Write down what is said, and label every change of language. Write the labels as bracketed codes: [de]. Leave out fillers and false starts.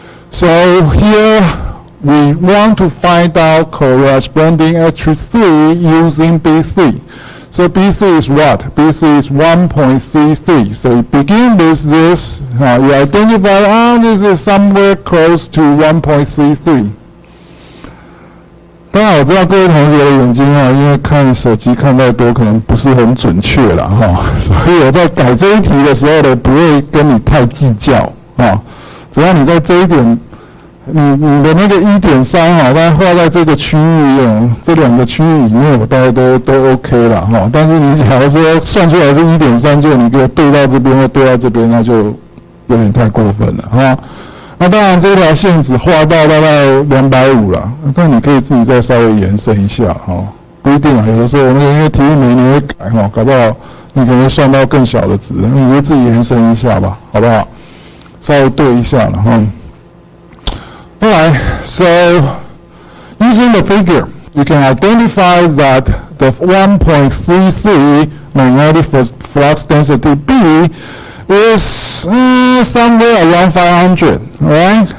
[en] So here we want to find out corresponding H3 using B3. So B3 is what? B3 is 1.33. So you begin with this. You identify, this is somewhere close to 1.33. [zh] 当然我知道各位同学的眼睛因为看手机看太多，可能不是很准确啦所以我在改这一题的时候呢，不会跟你太计较只要你在这一点，你的那个 1.3 大概画在这个区域这两个区域里面，我大概都 OK 啦但是你假如说算出来是 1.3， 就你给我对到这边或对到这边，那就有点太过分了那当然这条线只画到大概250啦，但你可以自己再稍微延伸一下不一定有的时候因为题目每年会改搞不好你可能算到更小的值，你就自己延伸一下吧，好不好？稍微对一下了 [en] Alright, so using the figure, you can identify that the 1.33 magnetic flux density B is somewhere around 500, right?